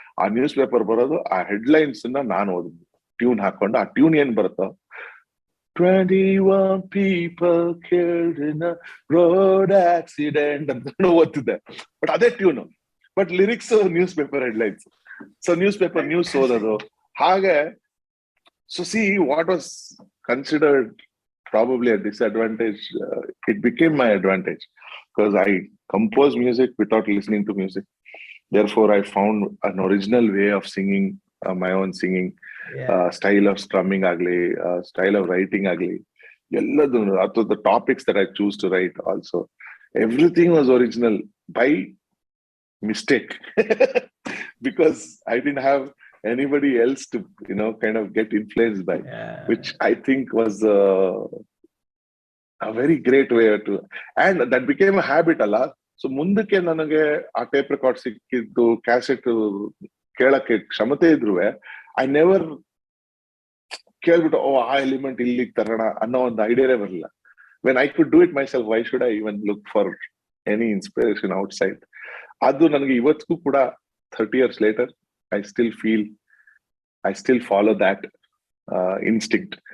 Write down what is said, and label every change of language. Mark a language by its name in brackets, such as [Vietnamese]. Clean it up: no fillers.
[Kannada] ಆ news paper ಬರೋದು, ಆ ಹೆಡ್ಲೈನ್ಸ್ ನಾನು ಓದಿದ್ವಿ ಟ್ಯೂನ್ ಹಾಕೊಂಡು. ಆ ಟ್ಯೂನ್ ಏನ್ ಬರುತ್ತೋ, [English] 21 people killed in a road accident [Kannada] ಅಂತ ಓದ್ತಿದ್ದೆ. ಬಟ್ ಅದೇ tune, but lyrics news paper headlines. So news paper news ಓದೋದು ಹಾಗೆ. [English] So see what was considered probably a disadvantage, it became my advantage because I compose music without listening to music. Therefore, I found an original way of singing, my own singing, style of strumming agli, style of writing agli, [Kannada] elladu atho [English] the topics that I choose to write also, everything was original by mistake because I didn't have anybody else to kind of get influenced by, which I think was a very great way to, and that became a habit alla. [Kannada] So ಮುಂದಕ್ಕೆ ನನಗೆ ಆ tape record ಸಿಕ್ಕಿದ್ದು, cassette ಕೇಳಕ್ಕೆ ಕ್ಷಮತೆ ಇದ್ರುವೆ, [English] I never [Kannada] ಕೇಳ್ಬಿಟ್ಟು ಆ element ಇಲ್ಲಿಗೆ ತರೋಣ ಅನ್ನೋ ಒಂದು ಐಡಿಯಾನೇ ಬರಲಿಲ್ಲ. [English] When I could do it myself, why should I even look for any inspiration outside? [Kannada] ಅದು ನನಗೆ ಇವತ್ತಿಗೂ ಕೂಡ [English] 30 years later, I still follow that instinct.